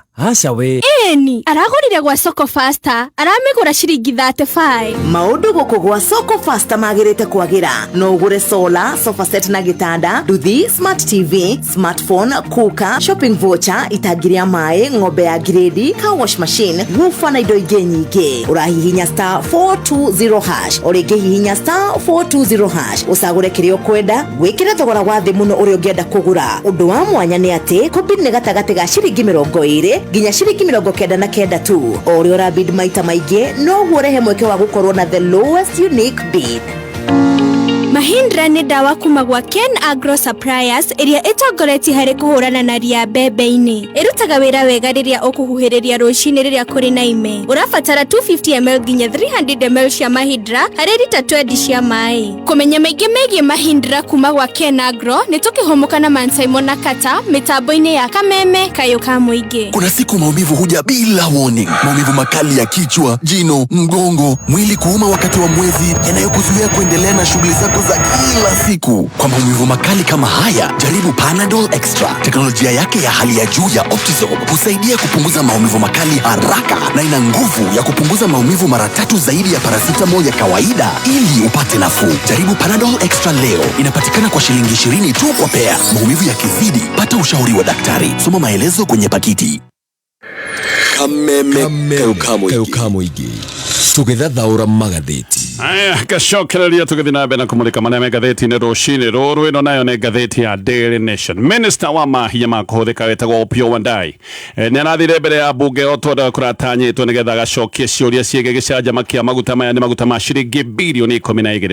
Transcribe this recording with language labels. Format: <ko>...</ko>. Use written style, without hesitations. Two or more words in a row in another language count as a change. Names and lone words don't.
<ki>Aca we. Eni, aragũrire gwa Soko Faster. Aramĩgũra ciringi 35. Maũndũ gũkũ gwa Soko Faster magĩrĩte kwagĩra. No ũgũre</ki> <en>solar, sofa set</en> <ki>na gĩtanda, nduthi,</ki> <en>smart TV, smartphone,</en> <ki>kuka,</ki> <en>shopping voucher,</en> <ki>itangi rĩa maĩ, ng'ombe ya grade,</ki> <en>car wash machine,</en> <ki>woofer na indo ingĩ nyingĩ. Ũrahihinya star 420 hash. Ũrĩngĩ hihinya star 420 hash. Ũcagũre kĩrĩa ũkwenda, wĩkĩre thogora wa thĩ mũno ũrĩa ũngĩenda kũgũra. Ũndũ wa mwanya nĩ atĩ, kombini nĩ gatagatĩ ga ciringi 20 nginya ciringi 99 tu. O uri ora bid maita maingĩ no guorehe mweke wa gukorwo na</ki> <en>the lowest unique bid.</en> <ki>Mahindra ni dawa kuma gwa Ken Agro Suppliers iria itongoretie hari kuhurana na ria mbembe-ini. Irutaga wira wega riria ukuhuhiriria rucini riria kuri na ime. Urabatara 250 ml nginya 300 ml cia Mahindra hari lita 20 cia mai. Kumenya maingi megie Mahindra kuma gwa Ken Agro ni tukihomuka na Man Simon na Kata mitambo-ini ya Kameme Kayuka Muingi.</ki> <sw>Kuna siku maumivu huja bila warning. Maumivu makali ya kichwa, jino, mgongo, mwili kuuma wakati wa mwezi, yanayokuzuia kuendelea na shughuli zako za kila siku. Kwa maumivu makali kama haya, jaribu Panadol Extra. Teknolojia yake ya hali ya juu ya Optizorb husaidia kupunguza maumivu makali haraka na ina nguvu ya kupunguza maumivu mara 3 zaidi ya paracetamol ya kawaida ili upate nafuu. Jaribu Panadol Extra leo. Inapatikana kwa shilingi 20 tu kwa pea. Maumivu yakizidi, pata ushauri wa daktari. Soma maelezo kwenye pakiti. Kameme Kayuka Muingi.</sw> <ki>Tugithathaura magatheti. Aya, gacokereria tugithi na mbere na kumulika maria me ngatheti-ini rucini ruru. Ino nayo ni ngatheti ya Daily Nation. Minister wa mahia ma kuhuthika wetagwo Opiyo Wandayi ni arathire mbere ya bunge otwenda kuratanyitwo nigetha gacokie ciuria ciege gicanjama kia maguta maya ni maguta ma ciringi bilioni 12.</ki>